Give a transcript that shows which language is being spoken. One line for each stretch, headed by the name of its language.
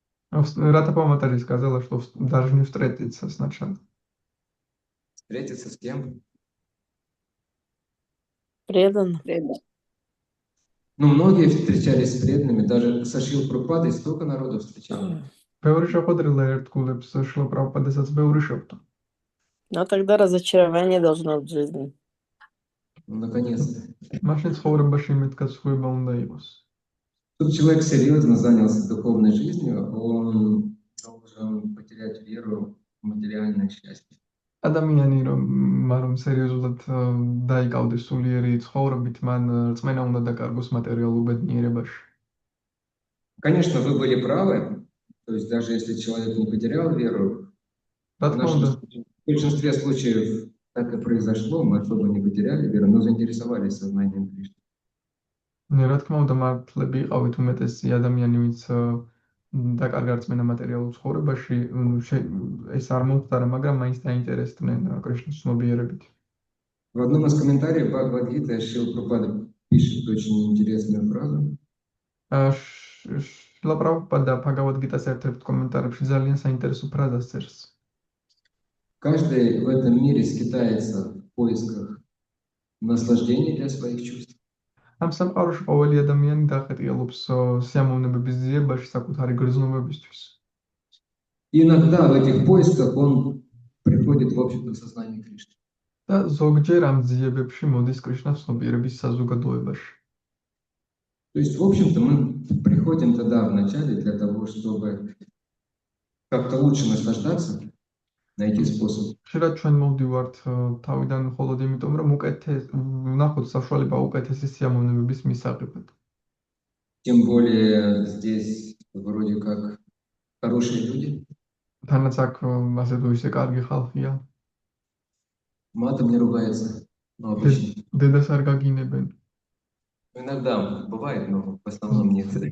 Russian: Рата Паматари сказала, что должны встретиться сначала. Встретиться с кем? Преданно. Ну, многие встречались с преданными, даже со Шрилой Прабхупадой столько народу встречали.
Georgian: ბევრი შეხვედრილა ერთგულებს შილა პრაბჰუპადასაც ბევრი შეხვდა.
Russian: Но тогда разочарование должно быть в жизни. Ну, наконец-то.
Georgian: მაშინ ცხოვრებაში მეთქაცხვება უნდა იყოს.
Russian: Чтобы человек серьезно занялся духовной жизнью, он должен потерять веру в материальное счастье.
Georgian: ადამიანი რომ სერიოზულად დაიკავდეს სულიერი ცხოვრებით, მან რწმენა უნდა დაკარგოს materiალურ ბედნიერებაში.
Russian: Конечно, вы были правы, то есть даже если человек не потерял веру, в большинстве случаев так и произошло, мы особо не потеряли веру, но заинтересовались сознанием Кришны.
Georgian: რა თქმა უნდა, მართლები იყავით უმეტესი ადამიანი, ვინც დაკარგა რწმენა მატერიალურ ცხოვრებაში, ეს არ მომხდარა, მაგრამ მაინც დაინტერესდნენ კრიშნის ცნობიერებით.
Russian: В одном из комментариев Бхагавад-гиты Шрила Прабхупада пишет очень интересную фразу. Шрила
Georgian: Прабхупада Бхагавад-гитას ერთ-ერთ კომენტარებში ძალიან საინტერესო ფრაზას წერს.
Russian: Каждый в этом мире скитается в поисках наслаждения для своих чувств.
Georgian: ამ სამყაროში ყოველი ადამიანი დახეტიალობს სიამოვნებების ძიებაში საკუთარი გრძნობებისთვის.
Russian: И иногда в этих поисках он приходит в общество сознания Кришны.
Georgian: და ზოგჯერ ამ ძიებებში მოდის კრიშნას ცნობიერების საზოგადოებაში.
Russian: То есть, в общем-то, мы приходим тогда вначале для того, чтобы как-то лучше наслаждаться, найти способ.
Georgian: ხშირად ჩვენ მოვდივართ თავიდან მხოლოდ იმიტომ, რომ ვნახოთ საშუალება უკეთესი სიამოვნებების მისაღებად.
Russian: Тем более здесь вроде как хорошие люди.
Georgian: თანაც აქ ასე თუ ისე კარგი ხალხია.
Russian: Матом не ругаются, но обычно.
Georgian: დედას არ გაგინებენ.
Russian: Иногда бывает, но в основном нет.